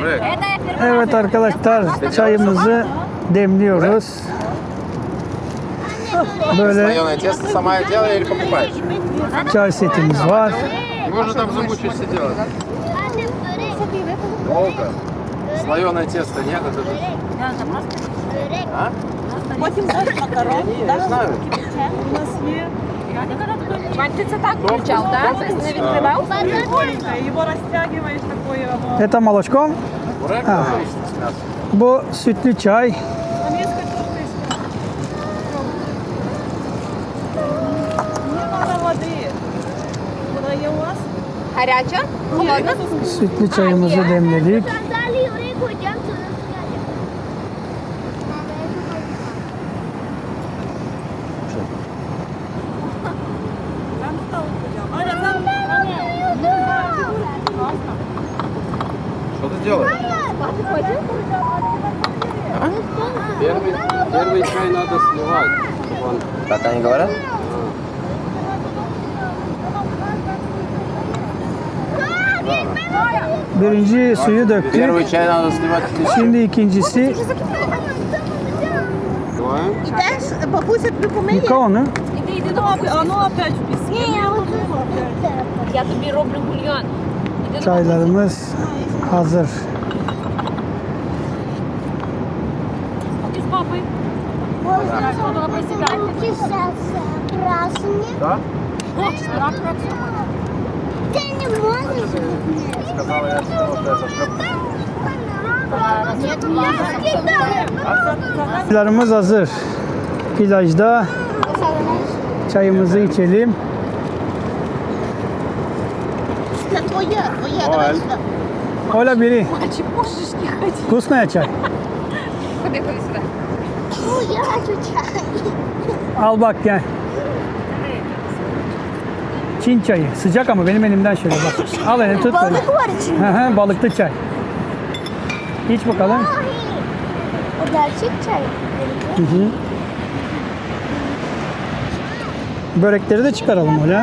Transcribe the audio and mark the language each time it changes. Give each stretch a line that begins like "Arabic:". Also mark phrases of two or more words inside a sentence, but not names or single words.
Turkish: Evet arkadaşlar, çayımızı demliyoruz. Böyle
Russian: Слоеное тесто сама делаешь или покупаешь?
Turkish: çay setimiz var.
Russian: Его же там замучаешься делать. Долго. Слоеное тесто нет, это же... А?
Ukrainian: Потім ось макарон, Я знаю. у нас є. Вань, ти це так включав, так? Тобто не відкривав? Прикольно, його розтягуєш такою, воно.
Russian: Это молочком. Бурек А. с мясом.
Turkish: Bu sütlü çay.
Ukrainian: Там є картошка і все. Мені треба води. Вона є у вас? Гаряча? Холодна?
Turkish: Sütlü çayımızı demledik.
Ukrainian: Там хто взяв? Аня, там.
Russian: Что ты делаешь? Первый чай надо сливать. Вон. Так они говорят?
Turkish: Birinci suyu döktük.
Russian: Первый чай надо сливать.
Turkish: Şimdi ikincisi.
Russian: Сливаем.
Ukrainian: Бабуся тобі помиє?
Turkish: Yıka onu.
Ukrainian: Іди, іди до А бабусі.
Russian: ну опять в пісні.
Ukrainian: Я тобі роблю бульйон. Іди до
Turkish: Çaylarımız hazır.
Ukrainian: бабусі з папою. Воно присідає.
Russian: Да? Рак, рак, Ты не можешь. Сказала я, что это
Turkish: Çaylarımız hazır. Plajda çayımızı içelim.
Russian: Это твоя, давай сюда.
Turkish: Ola biri.
Ukrainian: Мальчик, можеш не ходити.
Russian: Вкусная çay.
Ukrainian: Ходи, ходи сюди.
Russian: Я хочу чай.
Turkish: Al bak gel. Çin çayı. Sıcak ama benim elimden şöyle bak. Al elini tut böyle. Balık var içinde. Hı hı, balıklı çay. İç bakalım. O gerçek çay. Hı hı. Börekleri de çıkaralım öyle.